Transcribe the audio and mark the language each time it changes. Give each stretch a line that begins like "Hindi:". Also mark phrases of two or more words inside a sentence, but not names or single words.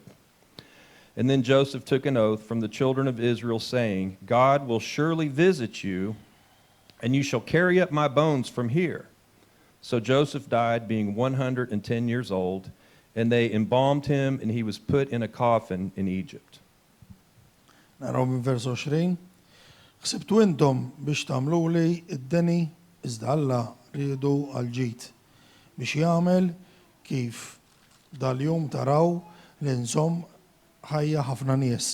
English: And then Joseph took an oath from the children of Israel, saying, God will surely visit you, and you shall carry up my bones from here. So Joseph died, being 110 years old, and they embalmed him, and he was put in a coffin in Egypt.
Maltese: Naraw minn vers 20. Ħsibtu intom biex tagħmlu li id-deni iżda Alla riedu għal-ġid biex jagħmel kif dal-jum taraw li nżomm ħajja ħafna nies.